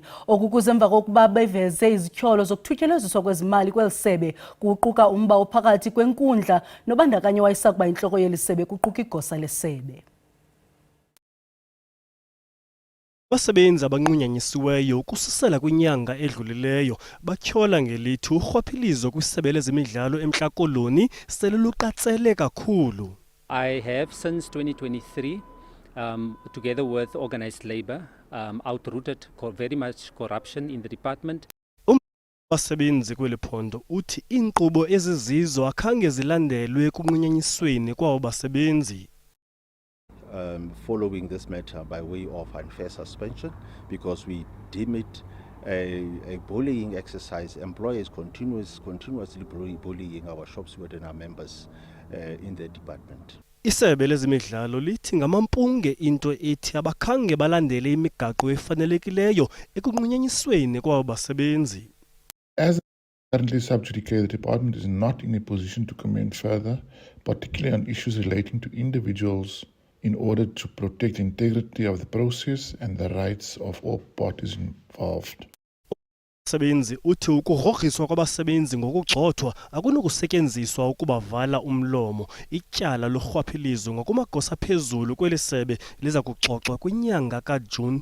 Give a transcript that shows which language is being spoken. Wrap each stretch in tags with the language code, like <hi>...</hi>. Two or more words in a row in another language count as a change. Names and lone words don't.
<xh>Okukuze emva kokuba beveze izityholo zokuthutyeleziswa kwezimali kweli sebe kuquka umba ophakathi kwenkundla nobandakanye wayesakuba intloko yeli sebe kuquka igosa lesebe. Abasebenzi abanqunyanyisiweyo ukususela kwinyanga edlulileyo batyhola ngelithi urhwaphilizo kwisebe lezemidlalo eMntla Koloni sele luqatsele kakhulu.</xh> <en>I have since 2023 together with organized labor outrooted very much corruption in the department.</en> <xh>Abasebenzi kweli phondo uthi iinkqubo ezizizo akhange zilandelwe ekunqunyanyisweni kwabo basebenzi.</xh> <en>Following this matter by way of unfair suspension because we deem it a bullying exercise. Employers continuously bullying our shop steward and our members in the department.</en> <xh>Isebe lezemidlalo lithi ngamampunge into ethi abakhange balandele imigaqo efanelekileyo ekunqunyanyisweni kwabo basebenzi.</xh> <en>As currently sub judice, the department is not in a position to comment further, particularly on issues relating to individuals, in order to protect the integrity of the process and the rights of all parties involved.</en> <xh>Abasebenzi uthi ukugrogriswa kwabasebenzi ngokugxothwa akunokusetyenziswa ukubavala umlomo. Ityala lorhwaphilizo ngokumagosa phezulu kweli sebe liza kuxoxwa kwinyanga kaJuni.</xh>